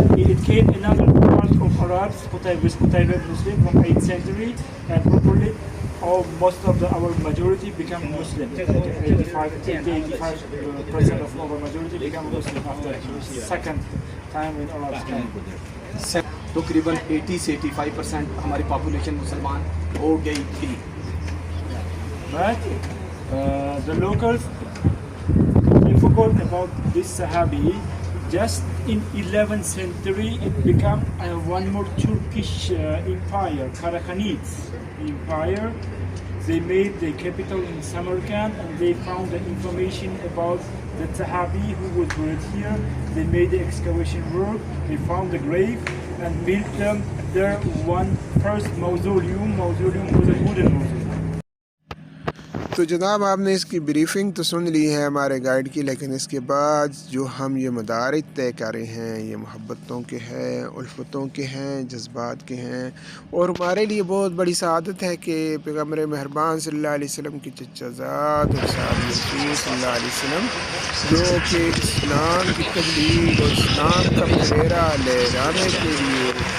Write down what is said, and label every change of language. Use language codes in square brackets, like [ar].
[en] It came another part of Arabs, Qutayba Muslim from 8th century, and probably most of our majority became Muslim. 85% of our majority became Muslim after second time when Arabs came. [ur] تقریباً 80 سے 85% ہماری population مسلمان ہو گئی تھی. [en] But the locals, they forgot about this Sahabi. Just in 11th century, it became one more Turkish empire, Karakhanids Empire. They made the capital in Samarkand, and they found the information about the Sahabi who was buried here. They made the excavation work. They found the grave and built them there one first mausoleum. Mausoleum was a wooden mausoleum. [ur] تو جناب آپ نے اس کی briefing تو سن لی ہے ہمارے guide کی, لیکن اس کے بعد جو ہم یہ مدارج طے کر رہے ہیں یہ محبتوں کے ہیں, الفتوں کے ہیں, جذبات کے ہیں, اور ہمارے لیے بہت بڑی سعادت ہے کہ پیغمبر مہربان صلی اللہ علیہ وسلم کی چچا زاد اور صحابی رسول صلی اللہ علیہ وسلم جو کہ اسلام کی تبلیغ اور اسلام کا پھیرا لہرانے کے لیے